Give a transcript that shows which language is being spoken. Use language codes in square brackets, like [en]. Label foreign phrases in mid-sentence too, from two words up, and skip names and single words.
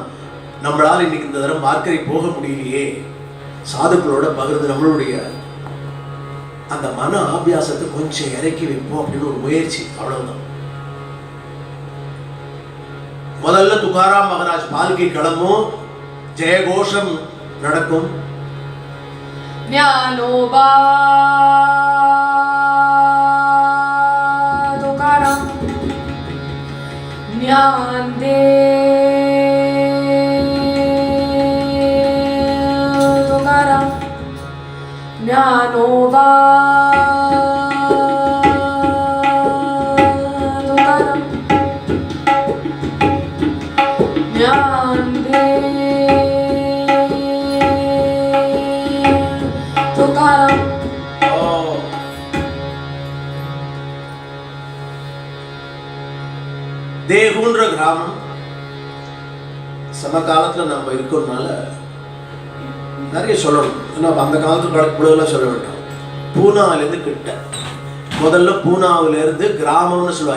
[ta] நம்மளால இன்னைக்கு இந்த தரம் வார்க்கரை போக முடியலையே, சாதுக்களோட பகிர்ந்து நம்மளுடைய அந்த மன ஆபியாசத்தை கொஞ்சம் இறக்கி வைப்போம் அப்படின்னு ஒரு முயற்சி, அவ்வளவுதான். முதல்ல துகாராம் மகாராஜ் பால்கி கிளம்பும், ஜெயகோஷம் நடக்கும். [mr] ज्ञानोबा तुकाराम ज्ञानदेव तुकाराम ज्ञानोबा तुकाराम ज्ञानदेव तुकाराम. [ta] தேகுன்ற கிராமம் சமகாலத்தில் நம்ம இருக்கிறதுனால நிறைய சொல்லணும். ஏன்னா அந்த காலத்து கணக்குலாம் சொல்ல வேண்டாம். பூனாவிலேருந்து கிட்ட முதல்ல பூனாவிலேருந்து கிராமம்னு சொல்லுவாள்.